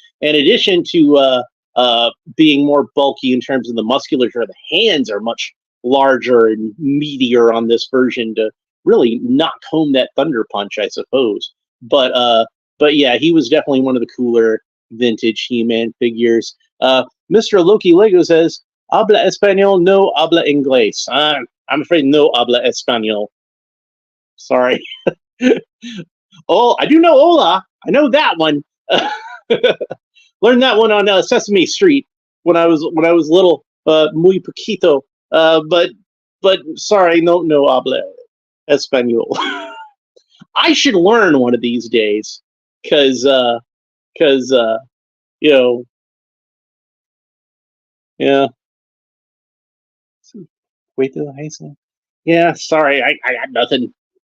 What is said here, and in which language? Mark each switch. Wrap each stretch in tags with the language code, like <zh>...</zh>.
<en>In addition to being more bulky in terms of the musculature, the hands are much larger and meatier on this version to really knock home that Thunder Punch, I suppose. But but yeah, he was definitely one of the cooler vintage He-Man figures. Mr. Loki Lego says,</en> <es>"Habla español, no habla inglés."</es> <en>I'm afraid</en> <es>no habla español.</es> <en>Sorry. Oh, I do know hola. I know that one. Learned that one on Sesame Street when I was little.</en> <es>Muy poquito.</es> <en>But sorry,</en> <es>no habla español.</es> <en>I should learn one of these days, because you know, yeah. Wait till high school. Yeah, sorry, I got nothing.</en>